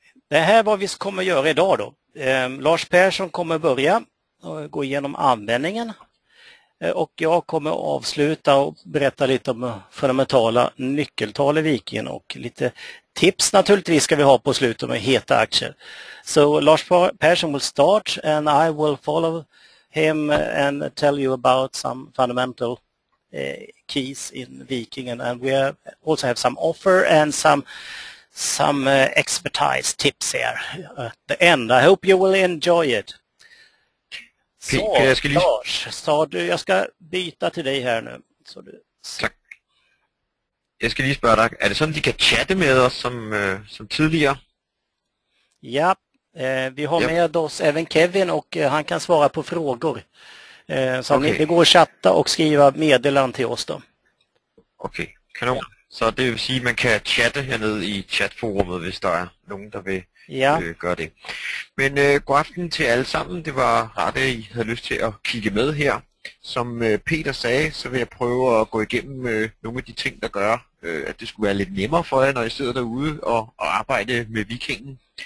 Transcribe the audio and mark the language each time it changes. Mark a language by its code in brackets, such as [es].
[sv] Det här är vad vi kommer göra idag då. Lars Persson kommer börja och gå igenom användningen och jag kommer avsluta och berätta lite om fundamentala nyckeltal i Vikingen och lite tips naturligtvis ska vi ha på slutet med heta aktier. [en] So Lars Persson will start and I will follow him and tell you about some fundamental keys in Vikingen, and we also have some offer and some expertise tips here at the end. I hope you will enjoy it. [sv] Så, Lars, jag ska byta till dig här nu. Så du... [da] Tak. Jeg skal lige spørge dig, er det sådan, de kan chatte med os som tidligere? [sv] Ja, vi har med oss även Kevin och han kan svara på frågor. Så det går att chatta och skriva meddelanden til os då. [da] Okay, kanon. Så det vil sige, at man kan chatte hernede i chatforummet, hvis der er nogen, der vil gøre det. Men god aften til alle sammen. Det var rart, at I havde lyst til at kigge med her. Som Peter sagde, så vil jeg prøve at gå igennem nogle af de ting, der gør, at det skulle være lidt nemmere for jer, når I sidder derude og arbejde med Vikingen.